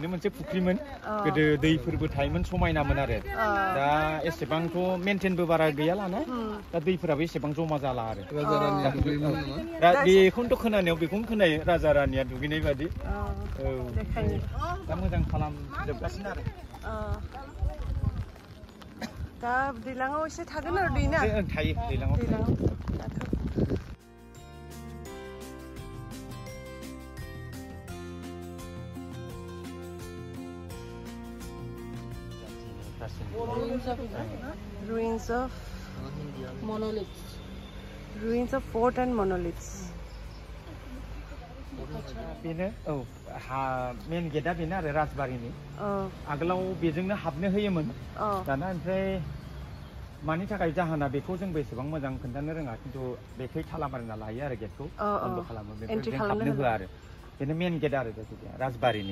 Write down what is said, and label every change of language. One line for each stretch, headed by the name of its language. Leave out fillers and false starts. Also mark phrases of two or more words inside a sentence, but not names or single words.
Bodo: मोनसे फुख्रिमोन गोदो दैफोरबो थायोमोन समायनामोन आरो दा एसेबांथ' मेनटेनबो बारा गैया लाना दा दैफोराबो एसेबां जमा जाला आरो दा बेखौनोथ' खोनानायाव बेखौनो खोनायो राजा रानिया दुगैनाय बादि औ दा मोजां खालामजोबगासिनो आरो दा दैलाङाव एसे थागोन आरो दै ना थायो दैलाङाव
English: ruins of monoliths, ruins of fort and monoliths.
Bodo: बेनो औ हा मेन गेटआ बेनो आरो राजबारिनि आगोलाव बेजोंनो हाबनो होयोमोन दाना ओमफ्राय मानि थाखाय जाहोना बेखौ जोंबो एसेबां मोजां खोन्थानो रोङा खिन्थु बेखै थाला मारिना लायो आरो गेटखौ बन्द खालामो बेखौ हाबनो होआ आरो बेनो
English: main gate
Bodo: आरो जायखिजाया राजबारिनि